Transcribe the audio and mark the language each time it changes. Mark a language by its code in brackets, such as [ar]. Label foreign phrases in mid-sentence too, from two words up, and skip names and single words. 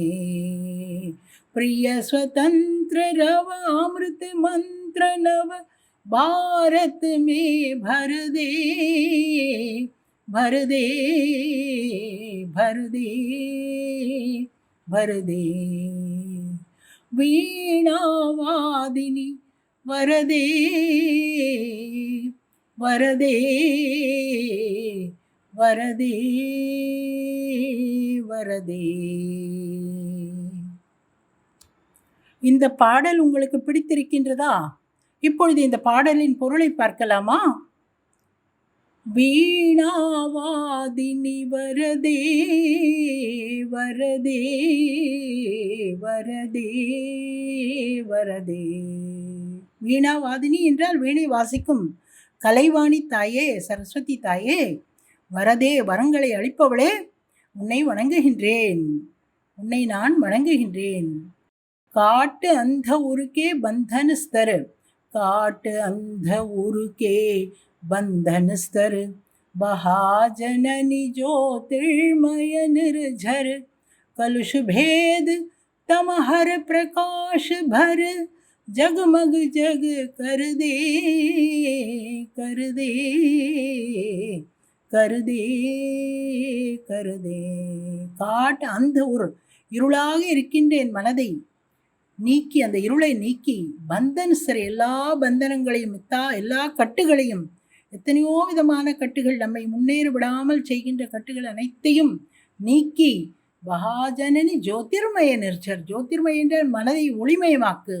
[hi] प्रिय स्वतंत्र रव अमृत मंत्र नव, भारत में भर दे भर दे भर दे भर दे। वीणावादिनी वरदे वरदे वरदे वरदे। [ta] இந்த பாடல் உங்களுக்கு பிடித்திருக்கின்றதா? இப்பொழுது இந்த பாடலின் பொருளை பார்க்கலாமா? [hi] वीणावादिनी वरदे वरदे वरदे वरदे वीणावादिनी [ta] என்றால் வீணை வாசிக்கும் கலைவாணி தாயே, சரஸ்வதி தாயே, வரதே வரங்களை அளிப்பவளே, உன்னை வணங்குகின்றேன், உன்னை நான் வணங்குகின்றேன். [hi] काट अंध उर के बंधन स्तर, काट अंध उर के बंधन स्तर, बहाजननी ज्योतिर्मय निर्झर, कलुष भेद तमहर प्रकाश भर, जगमग जग कर दे कर दे कर दे कर दे. [ta] காட்டு அந்த ஒரு இருளாக இருக்கின்ற என் மனதை நீக்கி, அந்த இருளை நீக்கி, பந்தன் சரி எல்லா பந்தனங்களையும் எல்லா கட்டுகளையும், எத்தனையோ விதமான கட்டுகள் நம்மை முன்னேற விடாமல் செய்கின்ற கட்டுகள் அனைத்தையும் நீக்கி, [hi] महाजननी ज्योतिर्मय निर्झर, [ta] ஜோதிர்மய என்ற மனதை ஒளிமயமாக்கு.